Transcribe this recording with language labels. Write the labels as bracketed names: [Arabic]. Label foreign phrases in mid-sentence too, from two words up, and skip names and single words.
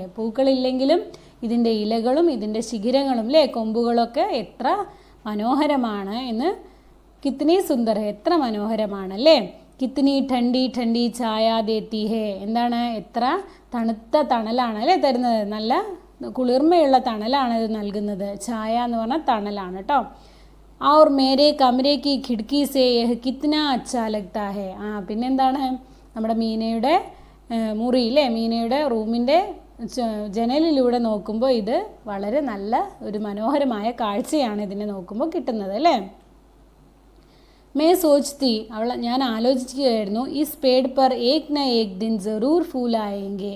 [Malayalam] പൂക്കളില്ലെങ്കിലും ഇതിൻ്റെ ഇലകളും ഇതിൻ്റെ ശിഖിരങ്ങളും അല്ലേ, കൊമ്പുകളൊക്കെ എത്ര മനോഹരമാണ് എന്ന്. [Hindi] कितनी सुंदर है, [Malayalam] എത്ര മനോഹരമാണല്ലേ. [Hindi] कितनी ठंडी ठंडी छाया देती है. എന്താണ്? [Malayalam] എത്ര തണുത്ത തണലാണ് അല്ലേ തരുന്നത്. നല്ല കുളിർമയുള്ള തണലാണ് ഇത് നൽകുന്നത്. ഛായ എന്ന് പറഞ്ഞാൽ തണലാണ് കേട്ടോ. [Hindi] और मेरे कमरे की खिड़की से यह कितना अच्छा लगता है. [Malayalam] പിന്നെന്താണ്? നമ്മുടെ മീനയുടെ മുറിയിലെ മീനയുടെ റൂമിൻ്റെ ജനലിലൂടെ നോക്കുമ്പോൾ ഇത് വളരെ നല്ല ഒരു മനോഹരമായ കാഴ്ചയാണ് ഇതിനെ നോക്കുമ്പോൾ കിട്ടുന്നത് അല്ലേ. [Hindi] मैं सोचती, [Malayalam] ഞാൻ ആലോചിക്കുകയായിരുന്നു, [Hindi] इस पेड़ पर एक न एक दिन ज़रूर फूल ആയെങ്കിൽ.